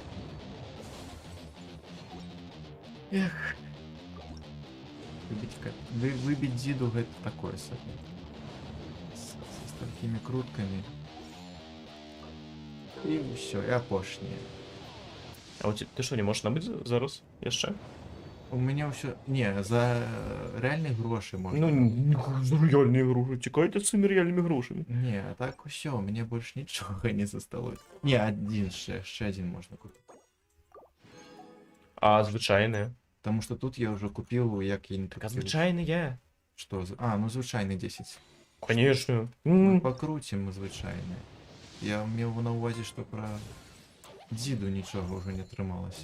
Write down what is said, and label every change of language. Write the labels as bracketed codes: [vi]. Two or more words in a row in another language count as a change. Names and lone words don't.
[be] Эх. Выбить дзіду гэта такое сабе. [ru] Со столькими крутками. [be] І ўсё, і апошняе. [uk] А у ти що, не можеш набити зараз? [be] Яшчэ? [ru] У меня ўсё... [be] Не, за реальных грошай можна. [uk] Ну, за реальні гроші. Тікайте з цими реальними грошами. Не, а так усё, мне больше нічога не засталось. Не, один ще один можна купити. А звичайне? Тому що тут я вже купив, як я не Так, а купив. звичайне. Що? А, ну звичайний 10. [ru] Конечно. [uk] Ну, покрутимо звичайне. Я мав на увазі, що про діду нічого вже не трималося.